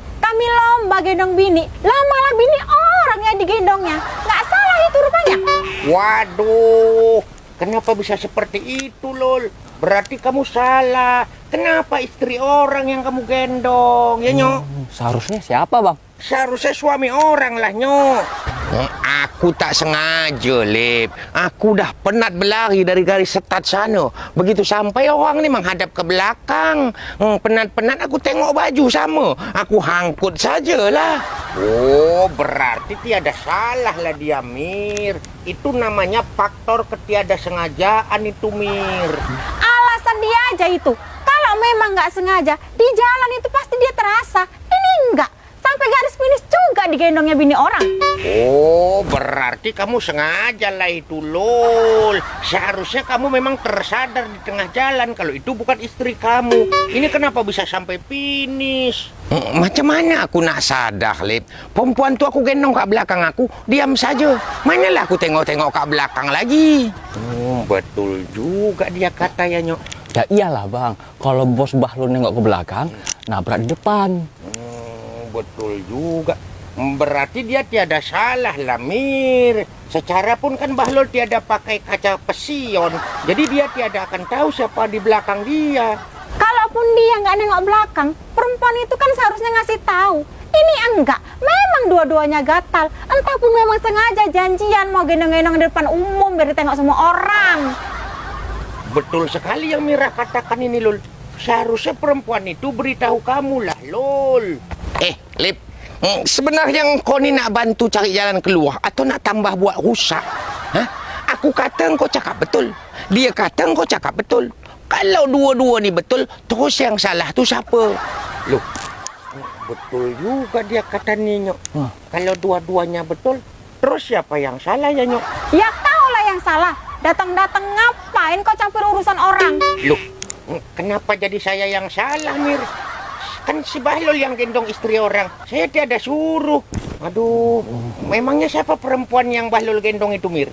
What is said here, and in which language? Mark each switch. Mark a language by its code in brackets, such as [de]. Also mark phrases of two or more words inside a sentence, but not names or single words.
[ms] Kami lomba gendong bini. Lama-lama bini orang yang digendongnya. [id] Nggak salah itu rupanya. Waduh, kenapa bisa seperti itu, Lul? Berarti kamu salah. Kenapa istri orang yang kamu gendong, ya, Nyok? Seharusnya siapa bang? Seharusnya suami orang lah, Nyok. [ms] Aku tak sengaja, [id] Lip. [ms] Aku dah penat berlari dari garis start sana. Begitu sampai orang ni menghadap ke belakang. Penat-penat aku tengok baju sama. Aku hangkut sajalah. [id] Oh, berarti tiada salah lah dia, Mir. Itu namanya faktor ketiadasengajaan itu, Mir. Alasan dia aja itu. Kalau memang nggak sengaja, di jalan itu pasti dia terasa. Ini enggak. Sampai garis finish juga digendongnya bini orang. Oh, berarti kamu sengaja lah itu, Lul. Seharusnya kamu memang tersadar di tengah jalan kalau itu bukan istri kamu. Ini kenapa bisa sampai finish? [ms] Macam mana aku nak sadar, Lip? Perempuan tu aku gendong kat belakang aku, diam saja. Manalah aku tengok-tengok kat belakang lagi. Betul juga dia kata ya, Nyok. [id] Ya iyalah bang, kalau bos Bahlul nengok ke belakang, nabrak di depan. Betul juga. Berarti dia tiada salah lah, Mir. Secara pun kan Bahlul tiada pakai kaca pesion. Jadi dia tiada akan tahu siapa di belakang dia. Kalaupun dia nggak nengok belakang, perempuan itu kan seharusnya ngasih tahu. Ini enggak, memang dua-duanya gatal. Entah pun memang sengaja janjian mau gendong-gendong di depan umum biar ditengok semua orang. Betul sekali yang Mira katakan ini, Lul. Seharusnya perempuan itu beritahu kamu lah, Lul. [ms] Lip, sebenarnya kau ni nak bantu cari jalan keluar atau nak tambah buat rusak? Aku kata kau cakap betul. Dia kata kau cakap betul. Kalau dua-dua ni betul, terus yang salah tu siapa? Loh, betul juga dia kata ni, Nyok. Kalau dua-duanya betul, terus siapa yang salah ya, Nyok? [id] Ya kau lah yang salah. Datang-datang ngapain kau campur urusan orang? Loh, kenapa jadi saya yang salah, Mir? Kan si Bahlul yang gendong istri orang. Saya tiada suruh. Aduh, memangnya siapa perempuan yang Bahlul gendong itu, Mir?